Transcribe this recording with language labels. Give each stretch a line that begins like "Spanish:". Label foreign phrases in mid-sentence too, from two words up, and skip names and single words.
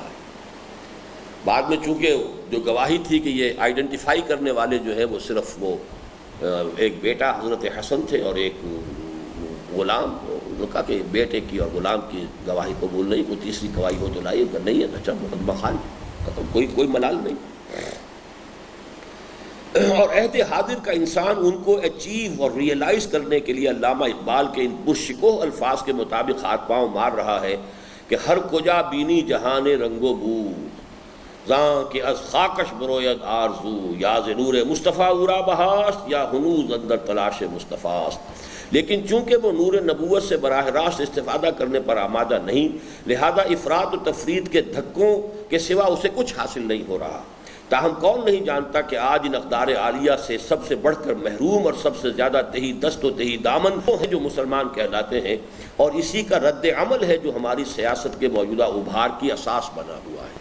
Urdu: بعد میں چونکہ جو گواہی تھی کہ یہ آئیڈینٹیفائی کرنے والے جو ہے وہ صرف وہ ایک بیٹا حضرت حسن تھے اور ایک غلام، انہوں نے کہا کہ بیٹے کی اور غلام کی گواہی قبول نہیں، کوئی تیسری گواہی ہو تو لائیے، اگر نہیں ہے تو اچھا مقدمہ خالی ختم، کوئی ملال نہیں۔ اور عہد حاضر کا انسان ان کو اچیو اور ریئلائز کرنے کے لیے علامہ اقبال کے ان پرشکوہ الفاظ کے مطابق ہاتھ پاؤں مار رہا ہے کہ
Persian: ہر کجا بینی جہان رنگ و بو، زاں کہ از خاکش بروید آرزو، یا ز نور مصطفیٰ اورا بہاست، یا ہنوز اندر تلاش مصطفیٰست۔
Urdu: لیکن چونکہ وہ نور نبوت سے براہ راست استفادہ کرنے پر آمادہ نہیں، لہذا افراط و تفرید کے دھکوں کے سوا اسے کچھ حاصل نہیں ہو رہا۔ تاہم کون نہیں جانتا کہ آج ان اقدار عالیہ سے سب سے بڑھ کر محروم اور سب سے زیادہ تہی دست و تہی دامن وہ ہیں جو مسلمان کہلاتے ہیں، اور اسی کا رد عمل ہے جو ہماری سیاست کے موجودہ ابھار کی اساس بنا ہوا ہے۔